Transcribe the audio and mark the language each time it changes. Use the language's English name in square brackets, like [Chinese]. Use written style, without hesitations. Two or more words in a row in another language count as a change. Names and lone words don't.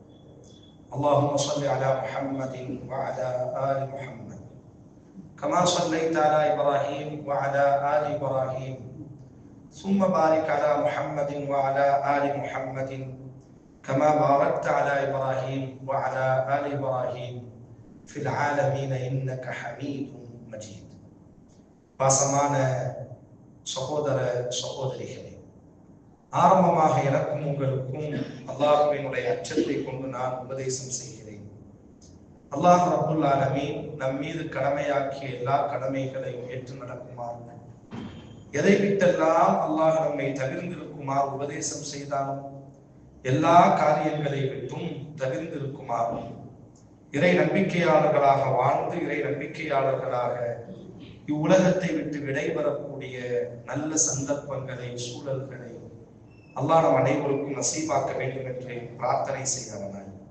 [Arabic] اللهم صل على محمد وعلى آل محمد كما صليت على إبراهيم وعلى آل إبراهيم، ثم بارك على محمد وعلى آل محمد كما باركت على إبراهيم وعلى آل إبراهيم في العالمين إنك حميد مجيد. [Tamil] பாசமான சகோதர சகோதரிகளே, ஆரம்பமாக எனக்கும் உங்களுக்கும் அல்லாஹ்வினுடைய அச்சத்தை கொண்டு நான் உபதேசம் செய்கிறேன். [Arabic] الله رب العالمين [Tamil] நம் மீது கடமையாக்கிய எல்லா கடமைகளையும் ஏற்று நடக்குமாறு, எதை விட்டெல்லாம் அல்லாஹ் நம்மை தவிர்ந்திருக்குமாறு உபதேசம் செய்தாலும் எல்லா காரியங்களை விட்டும் தவிர்ந்திருக்குமாறும், இறை நம்பிக்கையாளர்களாக வாழ்ந்து இறை நம்பிக்கையாளர்களாக இவ்வுலகத்தை விட்டு விடைபெறக்கூடிய நல்ல சந்தர்ப்பங்களை, சூழல்களை அல்லாஹ் நம் அனைவருக்கும் நசீபாக்க வேண்டும் என்று பிரார்த்தனை செய்தவனாய்,